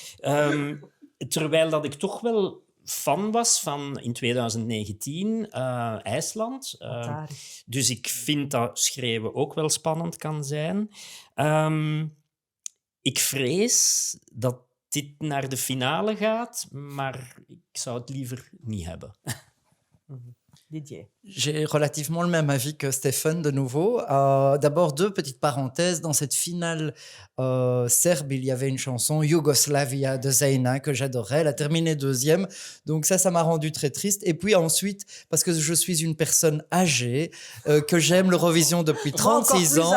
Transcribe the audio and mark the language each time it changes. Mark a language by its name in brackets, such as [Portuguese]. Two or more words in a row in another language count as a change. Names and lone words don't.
[Dutch] Terwijl dat ik toch wel fan was van in 2019 IJsland. Atari. Dus ik vind dat schreeuwen ook wel spannend kan zijn. Ik vrees dat dit naar de finale gaat, maar ik zou het liever niet hebben. Didier. [French] J'ai relativement le même avis que Stéphane de nouveau. D'abord, deux petites parenthèses. Dans cette finale serbe, il y avait une chanson Yugoslavia de Zeina que j'adorais. Elle a terminé deuxième. Donc ça m'a rendu très triste. Et puis ensuite, parce que je suis une personne âgée, que j'aime l'Eurovision depuis 36 ans.